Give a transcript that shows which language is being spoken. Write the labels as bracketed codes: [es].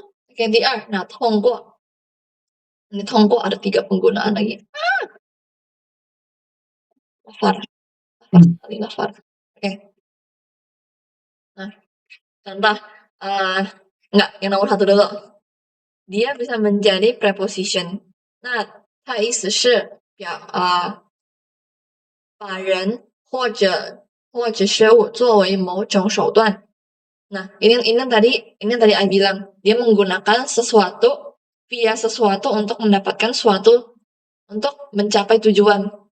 [id] Oke, DR. Nah, 通过.Ini 通过 ada 3 penggunaan lagi. Lafar. Lafar sekali, lafar. Oke. Nah, contoh. Enggak, yang nomor 1 dulu. Dia bisa menjadi preposition. [zh] Nah, 它意思是把人或者事物作为某种手段. [id] Nah, ini tadi I bilang, dia menggunakan sesuatu via sesuatu untuk mendapatkan suatu untuk mencapai tujuan.